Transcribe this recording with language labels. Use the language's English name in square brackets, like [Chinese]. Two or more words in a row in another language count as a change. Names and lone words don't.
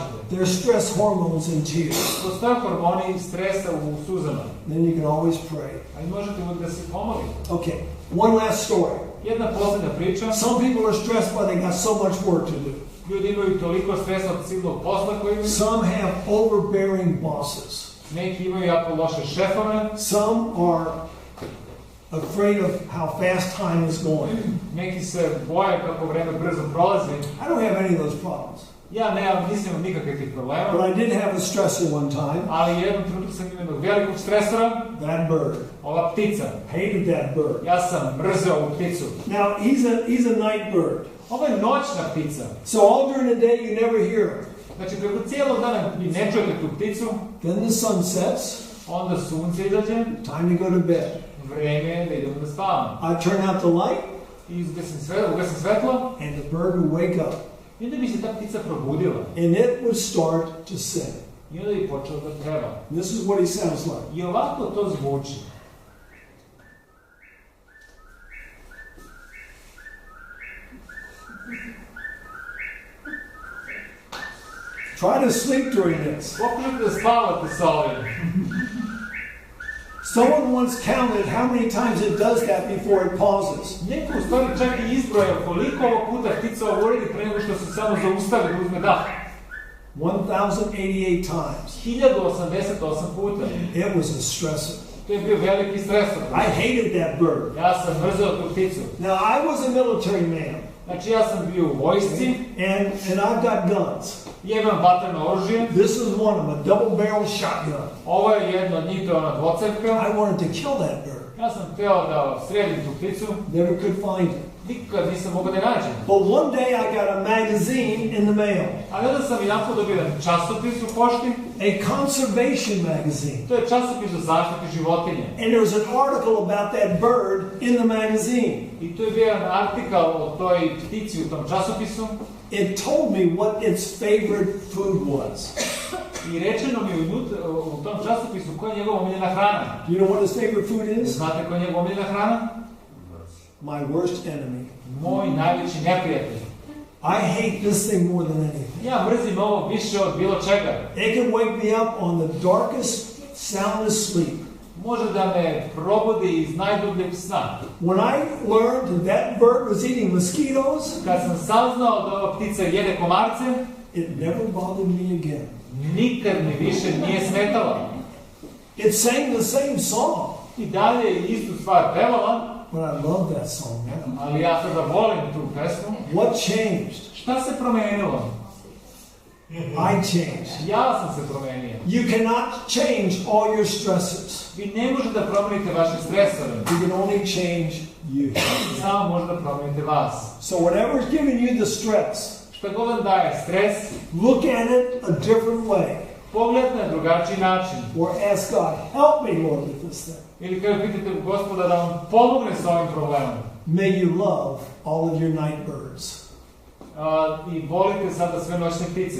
[English] There's stress hormones in tears. [Serbian] Postoje hormoni stresa u suzama. [English] Then you can always pray. [Serbian] Ali možete uvijek da se pomolite. [English] Okay, one last story. [Serbian] Jedna posljednja priča. [English] Some people are stressed but they got so much work to do. [Serbian] Ljudi imaju toliko stresa od silnog posla koji imaju. [English] Some have overbearing bosses. [Serbian] Neki imaju jako loše šefove. [English] Some are afraid of how fast time is going. [Serbian] Neki se boje kako vreme brzo prolazi. [English] I don't have any of those problems. [Serbian] Ja nisam imao nikakvih tih problema. [English] But I did have a stressor one time. [Serbian] Ali jednom trenutku sam imao jednog velikog stresora. [English] That bird. [Serbian] Ova ptica. [English] Hated that bird. [Serbian] Ja sam mrzeo ovu pticu. [English] Now, he's a night bird. [Serbian] Ovo je noćna ptica. [English] So all during the day you never hear him. [Serbian] Znači, preko cijelog dana vi ne čujete tu pticu. [English] Then the sun sets. [Serbian] Onda sunce izađe. [English] Time to go to bed. [Serbian] Vreme je da idemo da spavamo. [English] I turn out the light. [Serbian] I ugasim svetlo. [English] And the bird would wake up. [Serbian] I onda bi se ta ptica probudila. [English] And it would start to sing. [Serbian] I onda bi počeo da peva. [English] This is what he sounds like. [Serbian] I ovako to zvuči. [English] Try to sleep during this. [Serbian] Pokušajte da spavate sa ovim. [English] Someone once counted how many times it does that before it pauses. [Serbian] Neko u stvari čak i izbroja koliko ovog puta ptica ovo uredi pre nego što se samo zaustavi da uzme dah. [English] 1088 times. [Serbian] 1088 puta. [English] It was a stressor. [Serbian] To je bio veliki stresor. [English] I hated that bird. [Serbian] Ja sam mrzeo tu pticu. [English] Now I was a military man. [Serbian] Znači ja sam bio u vojsci. [English] And I've got guns. [Serbian] Ja imam vatreno oružje. [English] This is one of them, a double barrel shotgun. [Serbian] Ovo je jedno od njih, to je ona dvocevka. [English] I wanted to kill that bird. [Serbian] Ja sam hteo da strelim tu pticu. [English] Never could find it. [Serbian] Nikad nisam mogao da nađem. [English] But one day I got a magazine in the mail. [Serbian] Ali onda sam jedanput dobio jedan časopis u pošti. [English] A conservation magazine. [Serbian] To je časopis o zaštiti životinja. [English] And there was an article about that bird in the magazine. [Serbian] I to je bio jedan artikal o toj ptici u tom časopisu. [English] It told me what its favorite food was. [Serbian] I rečeno mi u tom časopisu koja je njegova omiljena hrana. [English] Do you know what his favorite food is? [Serbian] Znate koja je njegova omiljena hrana? [English] my worst enemy. [Serbian] Moj najveći neprijatelj. [English] I hate this thing more than anything. [Serbian] Ja mrzim ovo više od bilo čega. [English] It can wake me up on the darkest, soundest sleep. [Serbian] Može da me probudi iz najdubljeg sna. [English] When I learned that bird was eating mosquitoes, [Serbian] Kad sam saznao da ova ptica jede komarce, [English] it never bothered me again. [Serbian] nikad mi više nije smetala. [English] It sang the same song, [Serbian] I dalje je istu stvar pevala, [English] but I love that song now. [Serbian] ali ja sada volim tu pesmu. [English] What changed? [Serbian] Šta se promenilo? [English] I changed. [Serbian] Ja sam se promenio. [English] You cannot change all your stresses. [Serbian] Vi ne možete da promenite vaše stresove. [English] You can only change you. [Serbian] Samo možete da promenite vas. [English] So whatever is giving you the stress, [Serbian] Šta god vam daje stres, [English] look at it a different way. [Serbian] pogledajte na drugačiji način. [English] Or ask God, help me, Lord, with this thing. [Serbian] Ili kada pitate Gospoda da vam pomogne sa ovim problemom. [English] May you love all of your night birds, [Serbian] I volite sada sve noćne ptice.